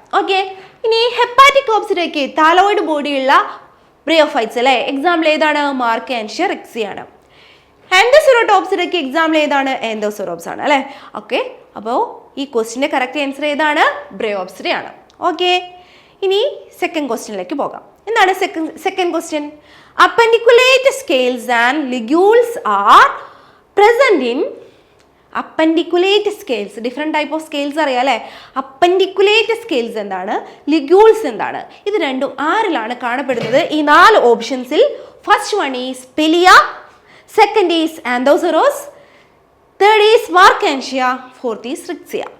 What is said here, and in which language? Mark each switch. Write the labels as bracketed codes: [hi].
[ml] Okay, ഇനി ഹെപ്പാറ്റിക്കോപ്സിഡയ്ക്ക് thalloid ബോഡിയുള്ള bryophytes അല്ലേ. Example ഏതാണ്? മാർക്കാൻഷ്യ റിക്സിയാണ്. എൻഡോസെറോട്ടോപ്സിഡയ്ക്ക് എക്സാമ്പിൾ ഏതാണ്? എൻഡോസെറോപ്സ് ആണ് അല്ലേ. ഓക്കെ, അപ്പോൾ ഈ ക്വസ്റ്റിൻ്റെ കറക്റ്റ് ആൻസർ ഏതാണ്? ബ്രയോപ്സിഡയാണ്. ഓക്കെ, ഇനി സെക്കൻഡ് ക്വസ്റ്റ്യനിലേക്ക് പോകാം. എന്താണ് second question? [en] Appendiculate scales and ligules are present in appendiculate scales. [ml] Different type of scales അറിയാം അല്ലേ. അപ്പൻഡിക്കുലേറ്റ് സ്കെയിൽസ് എന്താണ്, ലിഗ്യൂൾസ് എന്താണ്? ഇത് രണ്ടും ആരിലാണ് കാണപ്പെടുന്നത്? ഈ 4 ഓപ്ഷൻസിൽ [en] First one is Pellia, second is Anthoceros, third is Marchantia, fourth is Riccia.